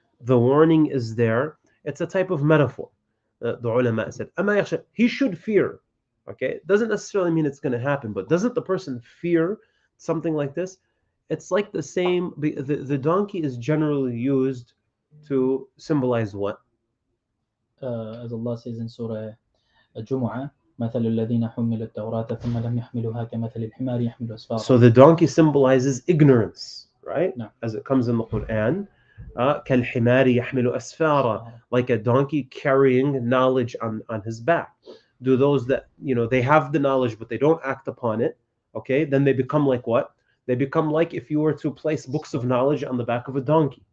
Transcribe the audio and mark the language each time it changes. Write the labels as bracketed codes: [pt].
[en] The warning is there. It's a type of metaphor. The ulama said, he should fear. Okay, it doesn't necessarily mean it's going to happen, but doesn't the person fear something like this? It's like the same. The donkey is generally used to symbolize what? As Allah says in Surah Al-Jumu'ah, [ar] مثل الذين حملوا التوراة ثم لم يحملوها كمثل الحمار يحمل أسفارا. [en] So the donkey symbolizes ignorance, right? No. As it comes in the Quran, [ar] كالحمار يحمل أسفارا, [en] like a donkey carrying knowledge on his back. Do those that, they have the knowledge but they don't act upon it, okay, then they become like what? They become like if you were to place books of knowledge on the back of a donkey.